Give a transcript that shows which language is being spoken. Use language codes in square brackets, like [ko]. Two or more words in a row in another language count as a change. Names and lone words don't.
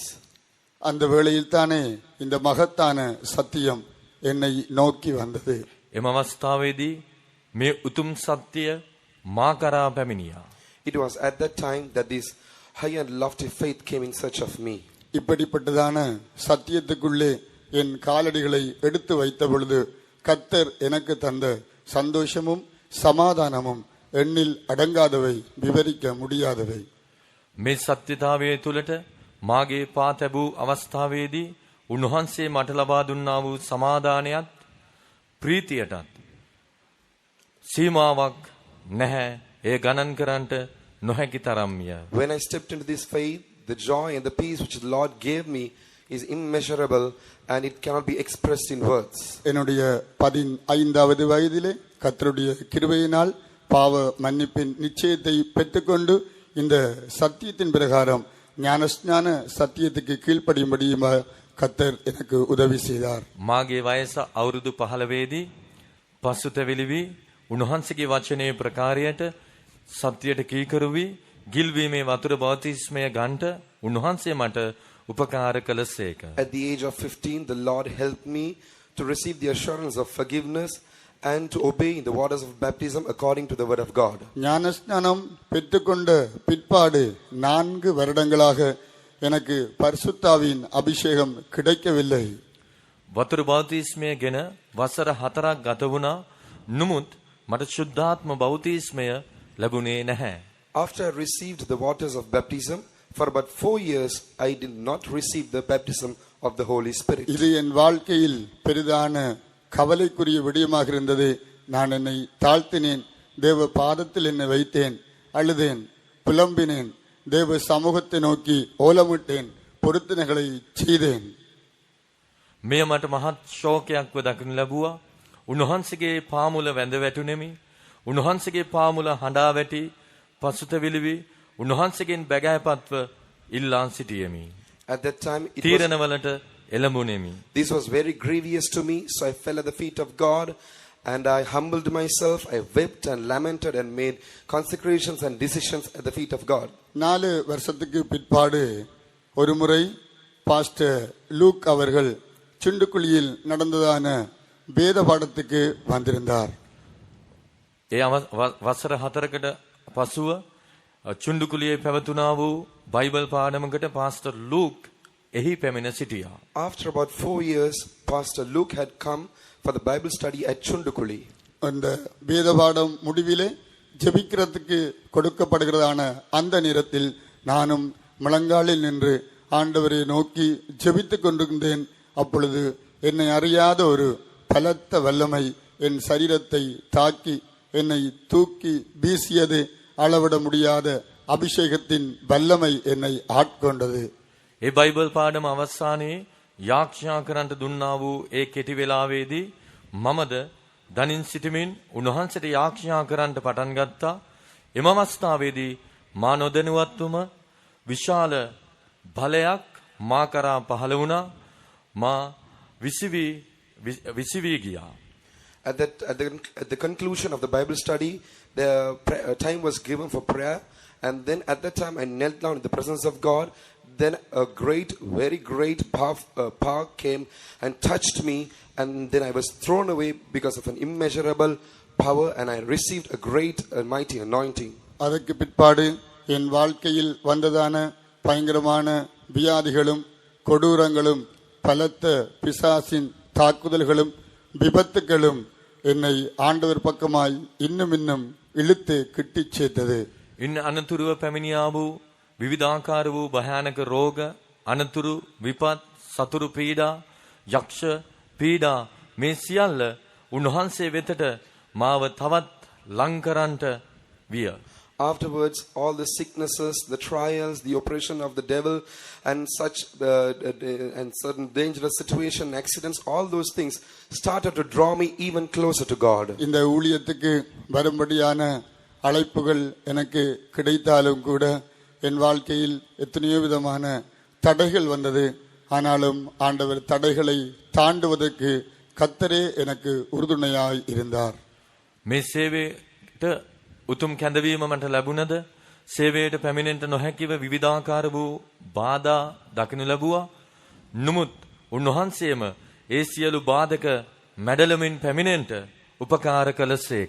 [ta] அந்த வேளையில் தானே இந்த மகத்தான சத்தியம் என்னை நோக்கி வந்தது. [si] එම අවස්ථාවේදී මේ උතුම් සත්‍ය මා කරා පැමිණියා. [en] It was at that time that this high and lofty faith came in search of me. [ta] இப்படிப்பட்டதான சத்தியத்துக்குள்ளே என் காலடிகளை எடுத்து வைத்த பொழுது கர்த்தர் எனக்கு தந்த சந்தோஷமும் சமாதானமும் எண்ணில் அடங்காதவை, விவரிக்க முடியாதவை. [si] මේ සත්‍යතාවයේ තුලට මාගේ පා තැබූ අවස්ථාවේදී උන්වහන්සේ මට ලබා දුන්නා වූ සමාදානයත් ප්‍රීතියටත් සීමාවක් නැහැ. ඒ ගණන් කරන්නට නොහැකි තරම්ය. [en] When I stepped into this faith, the joy and the peace which the Lord gave me is immeasurable and it cannot be expressed in words. [ta] என்னுடைய 15வது வயதிலே கர்த்தருடைய கிருபையினால் பாவ மன்னிப்பின் நிச்சயத்தை பெற்றுக்கொண்டு இந்த சத்தியத்தின் பிரகாரம் ஞானஸ்நான சத்தியத்துக்கு கீழ்ப்படியும்படியும் கர்த்தர் எனக்கு உதவி செய்தார். [si] මාගේ වයස අවුරුදු 15 පසුතැවිලි වී උන්වහන්සේගේ වචනේ ප්‍රකාරයට සත්‍යයට කීකරු වී ගිල්වීමේ වතුර බෞතිස්මය ගන්නට උන්වහන්සේ මට උපකාර කළසේක. [en] At the age of 15, the Lord helped me to receive the assurance of forgiveness and to obey in the waters of baptism according to the word of God. [ta] ஞானஸ்நானம் பெற்றுக்கொண்ட பிற்பாடு 4 வருடங்களாக எனக்கு பரிசுத்தாவின் அபிஷேகம் கிடைக்கவில்லை. [si] වතුර බෞතිස්මය ගැන වසර 4ක් ගත වුණා. නමුත් මට ශුද්ධාත්ම බෞතිස්මය ලැබුණේ නැහැ. [en] After I received the waters of baptism, for about 4 years, I did not receive the baptism of the Holy Spirit. [ta] இது என் வாழ்க்கையில் பெரிதான கவலைக்குரிய விடயமாக இருந்தது. நான் என்னை தாழ்த்தினேன். தேவ பாதத்தில் என்னை வைத்தேன். அழுதேன். புலம்பினேன். தேவ சமூகத்தை நோக்கி ஓலமிட்டேன். பொருத்தனைகளை செய்தேன். [si] මෙය මට මහත් ශෝකයක්ව දකින්න ලැබුවා. උන්වහන්සේගේ පාමුල වැඳ වැටුනෙමි. උන්වහන්සේගේ පාමුල හඬා වැටි පසුතැවිලි උන්වහන්සේගෙන් බැගෑපත්ව ඉල්ලා සිටියෙමි. [en] At that time, [si] තීරණවලට එළඹුණෙමි. [en] this was very grievous to me, so I fell at the feet of God and I humbled myself. I wept and lamented and made consecrations and decisions at the feet of God. [ta] 4 வருஷத்துக்கு பிற்பாடு ஒரு முறை பாஸ்டர் லூக் அவர்கள் சுண்டுக்குழியில் நடந்ததான வேத பாடத்துக்கு வந்திருந்தார். [si] ඒ වසර 4කට පසුව චුන්ඩුකුලියේ පැවතුනා වූ බයිබල් පාඩමකට පාස්ටර් ලූක් එහි පැමිණ සිටියා. [en] After about 4 years, Pastor Luke had come for the Bible study at Chundukuli. [ta] அந்த வேத பாடம் முடிவிலே ஜெபிக்கிறதுக்கு கொடுக்கப்படுகிறதான அந்த நேரத்தில் நானும் முழங்காலில் நின்று ஆண்டவரை நோக்கி ஜெபித்துக் கொண்டிருந்தேன். அப்பொழுது என்னை அறியாத ஒரு பலத்த வல்லமை என் சரீரத்தை தாக்கி என்னை தூக்கி வீசியது. அளவிட முடியாத அபிஷேகத்தின் வல்லமை என்னை ஆட்கொண்டது. [si] ඒ බයිබල් පාඩම අවසානයේ යාඥා කරන්ට දුන්නා වූ ඒ කෙටි වේලාවේදී මමද දනින් සිටමින් උන්වහන්සේට යාඥා කරන්ට පටන් ගත්තා. එම අවස්ථාවේදී මා නොදැනුවත්වම විශාල බලයක් මා කරා පහළ වුණා. මා විසිවී ගියා. [en] At the conclusion of the Bible study, the time was given for prayer, and then at that time I knelt down in the presence of God. Then a very great power came and touched me, and then I was thrown away because of an immeasurable power, and I received a great and mighty anointing. [ta] அதற்கு பிற்பாடு என் வாழ்க்கையில் வந்ததான பயங்கரமான வியாதிகளும் கொடூரங்களும் பலத்த பிசாசின் தாக்குதல்களும் விபத்துகளும் என்னை ஆண்டவர் பக்கமாய் இன்னும் இழுத்து கிட்டிச் சேர்த்தது. [si] ඉන් අනතුරුව පැමිණියා වූ විවිධාකාර වූ භයානක රෝග, අනතුරු, විපත්, සතුරු පීඩා, යක්ෂ පීඩා මේ සියල්ල උන්වහන්සේ වෙතට මාව තවත් ලං කරන්නට විය. [en] Afterwards, all the sicknesses, the trials, the oppression of the devil, and and certain dangerous situation, accidents, all those things started to draw me even closer to God. [ta] இந்த ஊழியத்துக்கு வரும்படியான அழைப்புகள் எனக்கு கிடைத்தாலும் கூட என் வாழ்க்கையில் எத்தனையோ விதமான தடைகள் வந்தது. ஆனாலும் ஆண்டவர் தடைகளை தாண்டுவதற்கு கர்த்தரே எனக்கு உறுதுணையாய் இருந்தார். [si] මේ සේවයට උතුම් කැඳවීම මට ලැබුණද සේවයට පැමිණෙන්න නොහැකිව විවිධාකාර වූ බාධා දකින්න ලැබුවා. නමුත් උන්වහන්සේම ඒ සියලු බාධක මැඩලමින් පැමිණෙන්න උපකාර කළසේක.